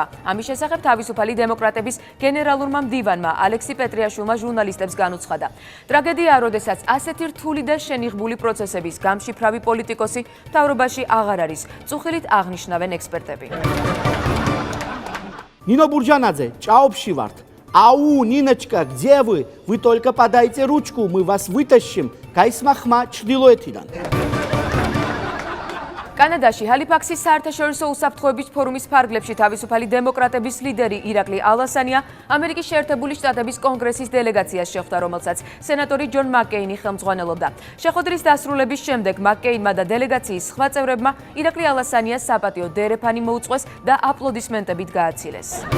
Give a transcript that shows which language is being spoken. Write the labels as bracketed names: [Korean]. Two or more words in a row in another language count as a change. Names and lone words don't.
[Georgian] ამის შესახებ თავისუფალი დემოკრატების გენერალურმა მდივანმა ალექსი პეტრიაშვილმა ჟურნალისტებს განუცხადა. ტრაგედიაა, როდესაც ასეთი რთული და შენიღბული პროცესების გამშიფრავი პოლიტიკოსი მთავრობაში აღარ არის, წუხილით აღნიშნავენ ექსპერტები. ნინო ბურჯანაძე, ჭაობში ვართ. [Russian] Ау, Ниночка, где вы? Вы только подайте ручку, мы вас вытащим. Кайсма хма ჩრდილოეთიდან. [Georgian] კანადაში ჰალიფაქსის საერთაშორისო უსაფრთხოების ფორუმის ფარგლებში თავისუფალი დემოკრატების ლიდერი ირაკლი ალასანია ამერიკის შეერთებული შტატების კონგრესის დელეგაციას შეხვდა, რომელსაც სენატორი ჯონ მაკკეინი ხელმძღვანელობდა. შეხვედრის დასრულების შემდეგ მაკკეინმა და დელეგაციის სხვა წევრებმა ირაკლი ალასანიას საპატიო დერეფანი მოუწყვეს და აპლოდისმენტებით გააცილეს.